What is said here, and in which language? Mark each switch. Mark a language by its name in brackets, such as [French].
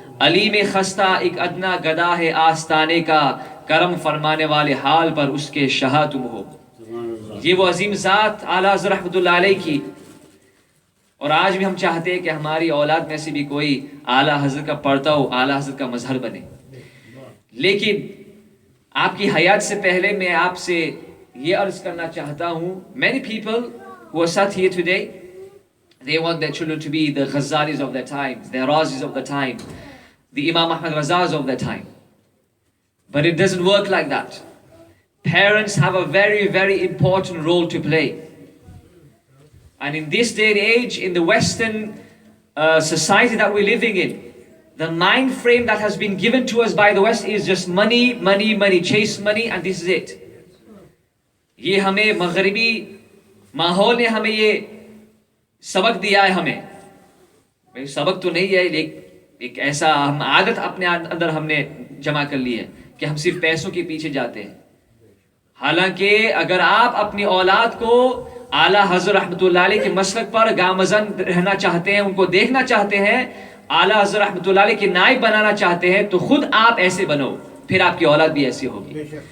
[Urdu] علی میں خستہ ایک ادنا گدا ہے آستانے کا کرم فرمانے والے حال پر اس کے شاہ تم ہو. یہ وہ عظیم ذات اعلیٰ حضرت رحمۃ اللہ علیہ کی. اور آج بھی ہم چاہتے ہیں کہ ہماری اولاد میں سے بھی کوئی اعلیٰ حضرت کا پڑھتا ہو, اعلیٰ حضرت کا مظہر بنے. لیکن آپ کی حیات سے پہلے میں آپ سے یہ عرض کرنا چاہتا ہوں, [English] many people who are sat here today, they want their children to be the Ghazalis of their time, the Razis of the time, the Imam Ahmad Razas of their time. But it doesn't work like that. Parents have a very, very important role to play. And in this day and age, in the Western society that we're living in, the mind frame that has been given to us by the West is just money, money, money, chase money, and this is it. [Urdu] یہ ہمیں مغربی ماحول نے ہمیں یہ سبق دیا ہے. ہمیں سبق تو نہیں ہے, لیکن ایک ایسا ہم عادت اپنے اندر ہم نے جمع کر لی ہے کہ ہم صرف پیسوں کے پیچھے جاتے ہیں. حالانکہ اگر آپ اپنی اولاد کو اعلیٰ حضرت رحمۃ اللہ علیہ کے مسلک پر گامزن رہنا چاہتے ہیں, ان کو دیکھنا چاہتے ہیں, اعلیٰ حضرت رحمۃ اللہ علیہ کے نائب بنانا چاہتے ہیں, تو خود آپ ایسے بنو, پھر آپ کی اولاد بھی ایسی ہوگی.